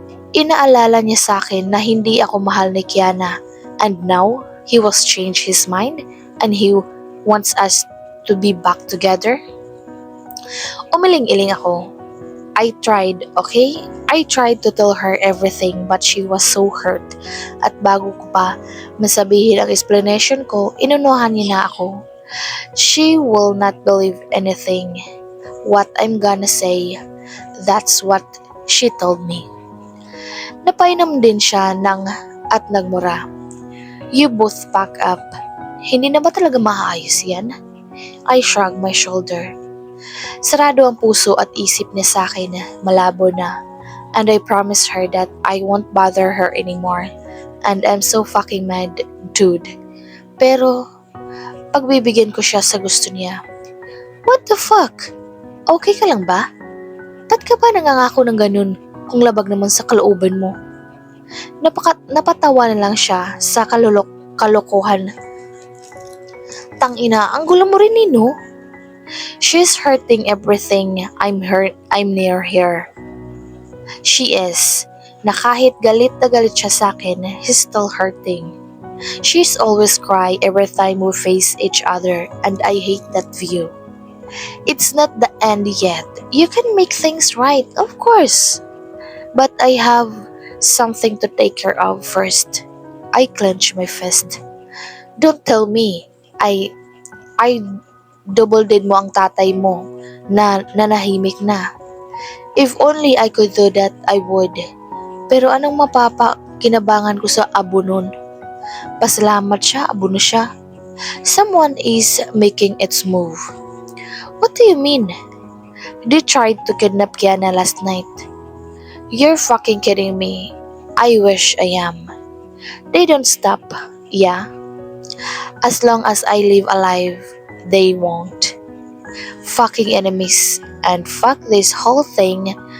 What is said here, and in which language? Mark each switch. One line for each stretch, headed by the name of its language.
Filipino: Inaalala niya sa akin na hindi ako mahal ni Kiana,
English: and now he was changed his mind and he wants us to be back together.
Filipino: Umiling-iling ako.
English: I tried, okay? I tried to tell her everything but she was so hurt.
Filipino: At bago ko pa masabihin ang explanation ko, inunuhan niya na ako.
English: She will not believe anything. What I'm gonna say, that's what she told me.
Filipino: Napainom din siya at nagmura.
English: You both pack up.
Filipino: Hindi na ba talaga maayos yan?
English: I shrugged my shoulder.
Filipino: Sarado ang puso at isip niya sa akin, malabo na.
English: And I promised her that I won't bother her anymore. And I'm so fucking mad, dude.
Filipino: Pero, pagbibigyan ko siya sa gusto niya.
English: What the fuck?
Filipino: Okay ka lang ba? Ba't ka ba nangangako ng ganun kung labag naman sa kalooban mo? Napatawa na lang siya sa kalokohan. Tangina, ang gulo mo rin no?
English: She's hurting everything I'm near here. She is.
Filipino: Na kahit galit na galit siya sa akin,
English: he's still hurting. She's always cry every time we face each other and I hate that view. It's not the end yet. You can make things right, of course. But I have something to take care of first. I clench my fist. Don't tell me.
Filipino: I double did mo ang tatay mo na nanahimik na.
English: If only I could do that, I would.
Filipino: Pero anong kinabangan ko sa abo nun? Pasalamat siya, abo na siya.
English: Someone is making its move. What do you mean? They tried to kidnap Kiana last night. You're fucking kidding me. I wish I am. They don't stop, yeah? As long as I live alive, they won't. Fucking enemies, and fuck this whole thing.